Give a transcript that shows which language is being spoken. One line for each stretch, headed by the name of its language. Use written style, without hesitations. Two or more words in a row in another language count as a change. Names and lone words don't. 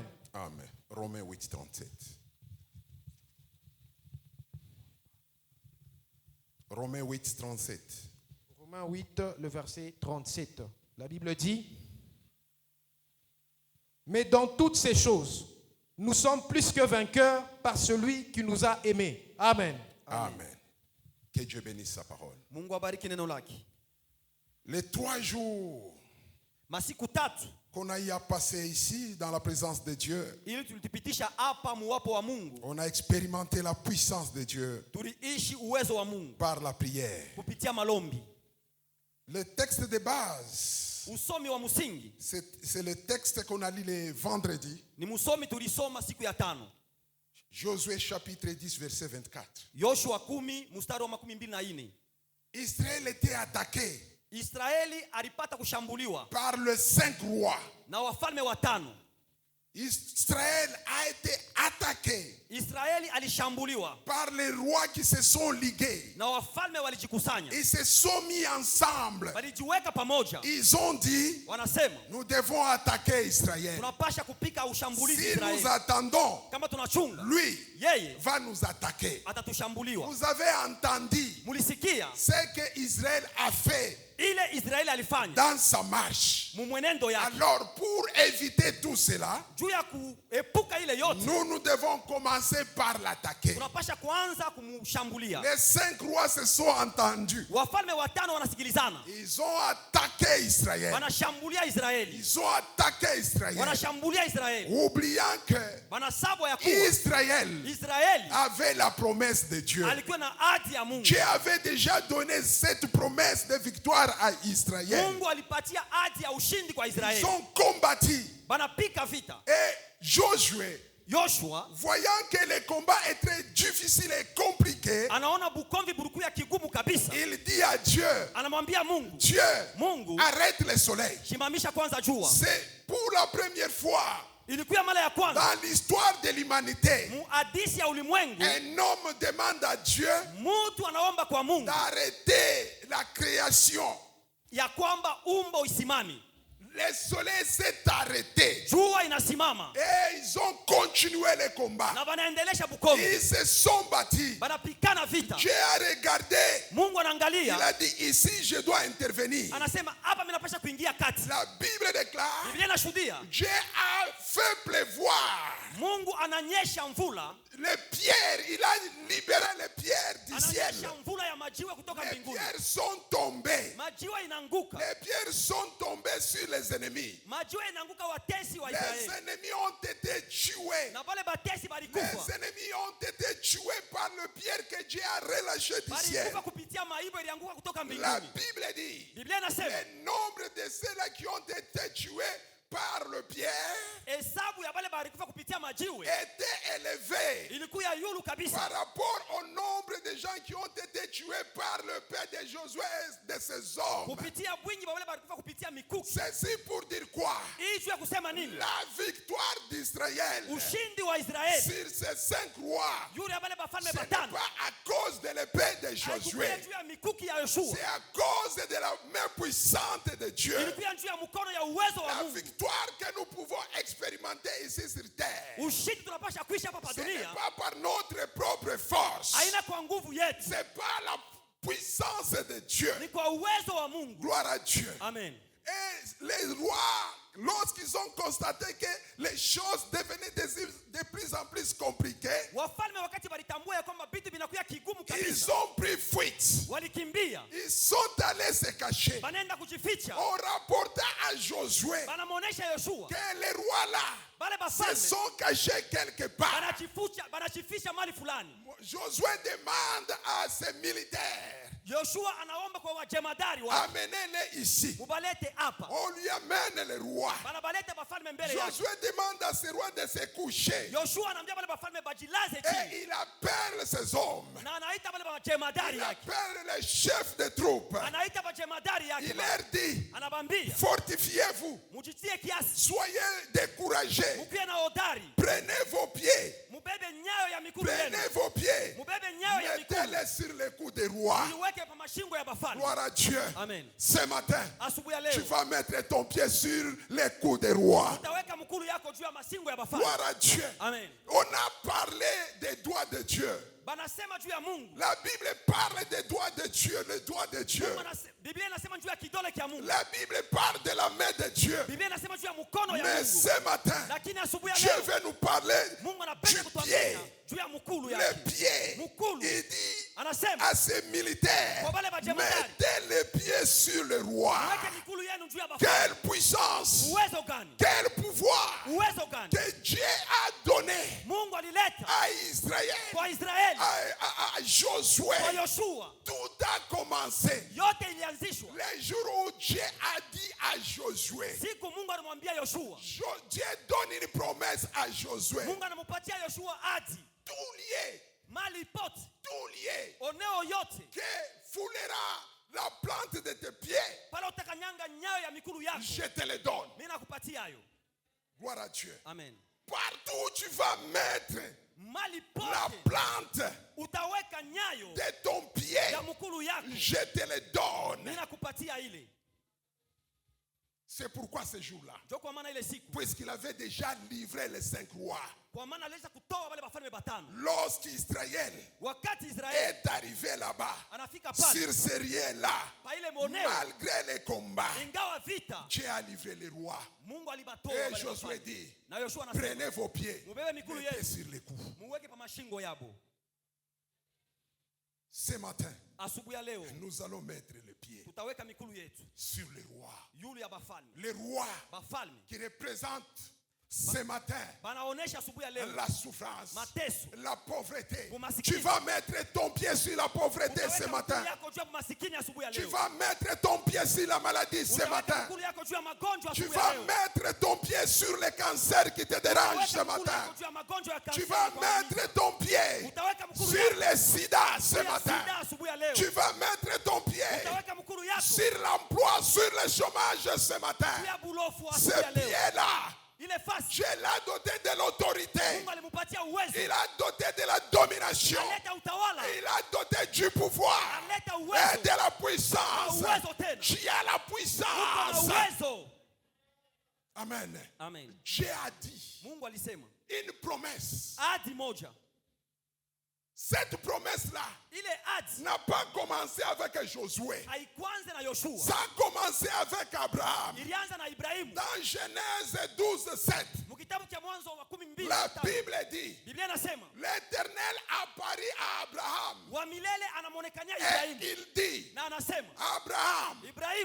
French: Amen. Romains 8, 37. Romains 8, 37. Romains 8, le verset 37. La Bible dit, mais dans toutes ces choses, nous sommes plus que vainqueurs par celui qui nous a aimés. Amen. Amen. Que Dieu bénisse sa parole.
Swahili: Mungu abariki neno lake.
French: Les 3 jours
Swahili: Masiku 3
French: qu'on a eu à passer ici dans la présence de Dieu,
Swahili: ili tulitipitisha hapa muwapo wa Mungu.
French: on a expérimenté la puissance de Dieu
Swahili: Tuliishi uwezo wa Mungu
French: par la prière.
Swahili: kupitia malombi.
French: Le texte de base,
Swahili: Usomi wa msingi
French: c'est le texte qu'on a lu le vendredi.
Swahili: ni msomi tulisoma siku ya 5.
French: Josué chapitre 10 verset 24.
Swahili: Yoshua 10 mstari wa 24.
French: Israël était attaqué
Swahili: Israeli alipata kushambuliwa
French: par les 5 rois.
Swahili: na wafalme watano.
French: Israël a été attaqué
Swahili: Israeli alishambuliwa
French: par les rois qui se sont ligués.
Swahili: na wafalme walijikusanya,
French: Ils se sont mis ensemble.
Swahili: walijiweka pamoja,
French: Ils ont dit,
Swahili: wanasema
French: nous devons attaquer Israël.
Swahili: tunapasha kupika ushambulizi
French: Si
Swahili: Israeli.
French: nous attendons,
Swahili: Kama tunachunga,
French: lui
Swahili: yeye
French: va nous attaquer.
Swahili: atatushambuliwa.
French: Vous avez entendu
Swahili: Mulisikia
French: ce que Israël a fait
Swahili: ile Israeli alifanya
French: dans sa marche.
Swahili: mumwenendo yake.
French: Alors, pour éviter tout cela,
Swahili: Juu ya kuepuka ile yote,
French: nous devons commencer par l'attaquer.
Swahili: tunapasha kuanza kumshambulia.
French: Les 5 rois se sont entendus.
Swahili: Wafalme watano wanasikilizana,
French: Ils ont attaqué Israël.
Swahili: wanashambulia Israeli,
French: Ils ont attaqué Israël.
Swahili: wanashambulia Israeli,
French: Oubliant que
Swahili: wanasabwa ya kuwa
French: Israël
Swahili: Israeli
French: avait la promesse de Dieu.
Swahili: alikuwa na ahadi ya Mungu.
French: Dieu avait déjà donné cette promesse de victoire à Israël.
Swahili: Mungu alipatia ahadi ya ushindi kwa
French: Ils
Swahili: Israeli.
French: ont combattu.
Swahili: Banapika vita.
French: Et Josué,
Swahili: Yoshua
French: voyant que le combat est très difficile et compliqué,
Swahili: anaona bukomvi burukuya kigumu kabisa,
French: il dit à Dieu,
Swahili: anamwambia Mungu,
French: Dieu,
Swahili: Mungu
French: arrête le soleil.
Swahili: simamisha kwanza jua.
French: C'est pour la première fois
Swahili: Ilikuwa mara ya kwanza
French: dans l'histoire de l'humanité,
Swahili: mu hadisi ya ulimwengu
French: un homme demande à Dieu
Swahili: mtu anaomba kwa Mungu
French: d'arrêter la création.
Swahili: ya kwamba umbo isimami,
French: Le soleil s'est arrêté.
Swahili: jua inasimama,
French: Et ils ont continué le combat.
Swahili: na banaendelesha bukomvi,
French: Ils se sont battus.
Swahili: banapikana vita.
French: Dieu a regardé.
Swahili: Mungu
French: Il
Swahili: anaangalia,
French: a dit, ici je dois intervenir.
Swahili: anasema hapa mimi napasha kuingia kati.
French: La Bible déclare,
Swahili: Biblia inashuhudia
French: Dieu a fait pleuvoir
Swahili: Mungu ananyesha mvula,
French: les pierres. Il a libéré les pierres du ciel.
Swahili: ananyesha mvula ya majiwe kutoka
French: Les
Swahili: mbinguni,
French: pierres sont tombées.
Swahili: majiwe inaanguka,
French: Les pierres sont tombées sur les ennemis.
Swahili: majiwe inaanguka watesi wa
French: Les
Swahili: Israeli,
French: ennemis ont été tués.
Swahili: na wale batesi
French: Les
Swahili: balikufa,
French: ennemis ont été tués par le pierre que Dieu a relâché du ciel.
Swahili: balikufa kupitia maibo ilianguka kutoka
French: La
Swahili: mbinguni.
French: Bible dit,
Swahili: Biblia inasema
French: le nombre de ceux-là qui ont été tués par le pierre
Swahili: hesabu ya wale balikufa kupitia majiwe
French: était élevé
Swahili: ilikuwa ya yulu
French: par
Swahili: kabisa
French: rapport au nombre de gens qui ont été tués par le père de Josué et de ses hommes.
Swahili: kupitia bwingi wa wale balikufa kupitia mikuki.
French: Ceci pour dire quoi?
Swahili: Hii juu ya kusema nini?
French: La victoire d'Israël
Swahili: Ushindi wa Israeli
French: sur ces 5 rois,
Swahili: yule ya wale bafalme
French: ce n'est
Swahili: batano
French: pas à cause de l'épée de
Swahili: haikukuya
French: Josué,
Swahili: juu ya mikuki ya Yoshua,
French: c'est à cause de la main puissante de Dieu.
Swahili: ilikuwa juu ya mkono ya uwezo wa
French: La
Swahili: Mungu.
French: victoire que nous pouvons expérimenter ici sur terre,
Swahili: Ushindi tunapasha kuishi hapa pa
French: ce n'est
Swahili: dunia
French: pas par notre propre force,
Swahili: haina kwa nguvu yetu,
French: c'est par la puissance de Dieu.
Swahili: ni kwa uwezo wa Mungu.
French: Gloire à Dieu. Amen. Et les rois, lorsqu'ils ont constaté que les choses devenaient de plus en plus compliquées,
Swahili: Wafalme wakati walitambua ya kwamba vitu vinakuwa kigumu
French: ils
Swahili: kabisa,
French: ont pris fuite.
Swahili: walikimbia,
French: Ils sont allés se cacher.
Swahili: banaenda kujificha,
French: On rapporta à Josué
Swahili: banamuonesha Yoshua
French: que les rois là
Swahili: bale
French: se
Swahili: bafalme
French: sont cachés quelque part.
Swahili: banajifisha mali fulani.
French: Josué demande à ses militaires,
Swahili: Yoshua anaomba kwa wajemadari wa
French: amenez-les ici.
Swahili: mubalete hapa,
French: On lui amène les rois.
Swahili: banabalete bafalme mbele yake.
French: Josué demande à ses rois de se coucher.
Swahili: Yoshua anaambia bale bafalme bajilaze
French: Et
Swahili: chini,
French: il appelle ses hommes.
Swahili: na anaita bale bajemadari
French: Il
Swahili: yake,
French: appelle les chefs de troupes.
Swahili: anaita bajemadari
French: Il
Swahili: yake,
French: leur dit,
Swahili: anabambia
French: fortifiez-vous.
Swahili: mujitie kiasi,
French: Soyez découragés.
Swahili: mukiwe na hodari,
French: Prenez vos pieds.
Swahili: mubebe nyayo ya mikulu yenu,
French: Prenez vos pieds.
Swahili: mubebe nyayo ya mikulu,
French: Mettez-les sur les coups des rois.
Swahili: iweke pa mashingo ya bafalme.
French: Gloire à Dieu. Amen. Ce matin,
Swahili: Asubuhi ya
French: tu
Swahili: leo
French: vas mettre ton pied sur les coups des rois.
Swahili: utaweka mkulu yako juu ya masingo ya bafalme.
French: Gloire à Dieu. Amen. On a parlé des doigts de Dieu.
Swahili: Banasema juu ya Mungu.
French: La Bible parle des doigts de Dieu, les doigts de Dieu.
Swahili: Biblia inasema juu ya kidole cha Mungu.
French: La Bible parle de la main de Dieu.
Swahili: Biblia inasema juu ya mkono ya
French: Mais
Swahili: Mungu.
French: ce matin,
Swahili: Lakini asubuhi ya
French: Dieu
Swahili: leo
French: veut nous parler
Swahili: Mungu anapenda
French: du
Swahili: kutuambia
French: pied.
Swahili: juu ya mkulu
French: Le
Swahili: yake.
French: pied.
Swahili: Mkulu.
French: Il dit
Swahili: Anasema
French: à ses militaires,
Swahili: Kwa wale majemadari.
French: mettez les pieds sur le roi.
Swahili: weke mikulu yenu juu ya bafalme.
French: Quelle puissance,
Swahili: Uwezo gani?
French: quel pouvoir
Swahili: Uwezo gani?
French: que Dieu a donné
Swahili: Mungu alileta
French: à Israël,
Swahili: kwa Israeli,
French: à Josué.
Swahili: kwa Yoshua.
French: Tout a commencé
Swahili: Yote ilianzishwa
French: le jour où Dieu a dit à Josué.
Swahili: siku Mungu alimwambia Yoshua.
French: Dieu donne une promesse à Josué.
Swahili: Mungu anampatia Yoshua ahadi.
French: tout lié,
Swahili: mali pote,
French: tout lié,
Swahili: oneo yote,
French: que foulera la plante de tes pieds,
Swahili: pale utakanyanga nyayo ya mikulu yako,
French: je te le donne.
Swahili: mimi nakupatia hayo.
French: Gloire à Dieu. Amen. Partout où tu vas mettre
Swahili: Mali
French: la
Swahili: pote
French: plante
Swahili: utaweka nyayo
French: de ton pied,
Swahili: ya mkulu yako,
French: je te le donne.
Swahili: mimi nakupatia ile.
French: C'est pourquoi ce jour-là,
Swahili: Ndio kwa maana ile siku,
French: puisqu'il avait déjà livré les 5 rois,
Swahili: kwa maana aliweza kutoa wale wafalme batano.
French: lorsqu'Israël
Swahili: Wakati Israeli
French: est arrivé là-bas,
Swahili: anafika pale
French: sur ce rien-là,
Swahili: pa ile moneo,
French: malgré les combats,
Swahili: ingawa vita,
French: Dieu a livré les rois.
Swahili: Mungu alibatoa
French: Et
Swahili: wale
French: Josué
Swahili: wafalme.
French: dit,
Swahili: Na Yoshua anasema,
French: prenez vos pieds,
Swahili: mubebe mikulu
French: mettez
Swahili: yenu,
French: sur les coups.
Swahili: muweke pa mashingo yabo.
French: Ce matin,
Swahili: Asubuhi ya leo
French: nous allons mettre les pieds
Swahili: tutaweka mikulu yetu
French: sur les rois.
Swahili: yule ya bafalme.
French: Les rois
Swahili: Bafalme
French: qui représentent ce matin
Swahili: banaonesha asubuhi ya leo
French: la souffrance,
Swahili: mateso.
French: la pauvreté.
Swahili: Umasikini.
French: Tu vas mettre ton pied sur la pauvreté ce
Swahili: Utaweka
French: matin.
Swahili: mikulu yako juu ya masikini asubuhi ya
French: Tu
Swahili: leo.
French: vas mettre ton pied sur la maladie ce
Swahili: Utaweka
French: matin.
Swahili: mikulu yako juu ya magonjwa
French: Tu
Swahili: asubuhi ya
French: vas
Swahili: leo.
French: mettre ton pied sur le cancer qui te dérange ce
Swahili: Utaweka mikulu
French: matin.
Swahili: yako juu ya magonjwa ya
French: Tu
Swahili: kanseri
French: vas
Swahili: kwa
French: mettre ton pied
Swahili: Utaweka mkulu
French: sur
Swahili: yako
French: le sida ce
Swahili: juu ya
French: matin.
Swahili: sida asubuhi ya leo.
French: Tu vas mettre ton pied
Swahili: Utaweka mkulu yako
French: sur l'emploi, sur le chômage ce
Swahili: juu
French: matin.
Swahili: ya bulofu
French: Ce
Swahili: asubuhi ya leo.
French: pied-là,
Swahili: Ile fasi
French: Dieu l'a doté de l'autorité.
Swahili: Mungu alimpatia uwezo.
French: Il a doté de la domination.
Swahili: Aleta utawala.
French: Il a doté du pouvoir
Swahili: Aleta
French: et
Swahili: uwezo.
French: de la puissance.
Swahili: Na uwezo tena.
French: Tu as la
Swahili: Uko na
French: puissance.
Swahili: uwezo. Amen. Amen.
French: Dieu a dit
Swahili: Mungu alisema
French: une promesse.
Swahili: ahadi moja.
French: Cette promesse-là
Swahili: Ile ahadi
French: n'a pas commencé avec Josué.
Swahili: haikuanza na Yoshua.
French: Ça a commencé avec Abraham.
Swahili: Ilianza na Ibrahimu.
French: Dans Genèse 12:7,
Swahili: Mkitabu cha Mwanzo wa 12.
French: la Bible dit,
Swahili: Biblia inasema
French: l'Éternel apparut à Abraham
Swahili: wa milele anamuonekania
French: et
Swahili: Ibrahimu
French: il dit,
Swahili: na anasema
French: Abraham,
Swahili: Ibrahimu,